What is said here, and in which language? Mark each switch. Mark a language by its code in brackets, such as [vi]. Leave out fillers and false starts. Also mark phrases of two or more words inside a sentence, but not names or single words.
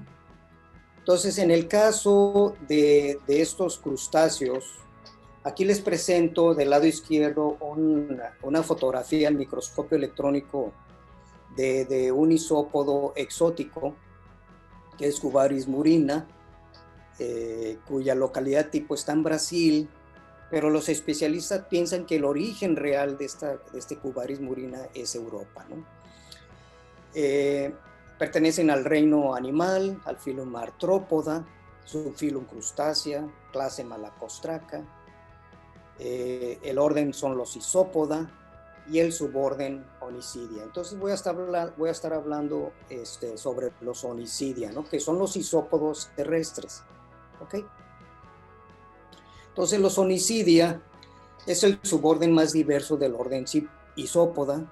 [es] Entonces, en el caso de estos crustáceos, aquí les presento del lado izquierdo una fotografía al microscopio electrónico de un isópodo exótico, que es Cubaris murina, cuya localidad tipo está en Brasil, pero los especialistas piensan que el origen real de este Cubaris murina es Europa, ¿no? Pertenecen al reino animal, al filum Arthropoda, subfilum Crustacea, clase Malacostraca. El orden son los Isópoda y el suborden Onicidia. Entonces voy a estar hablando sobre los Onicidia, ¿no? Que son los isópodos terrestres. ¿Okay? Entonces los Onicidia es el suborden más diverso del orden Isópoda.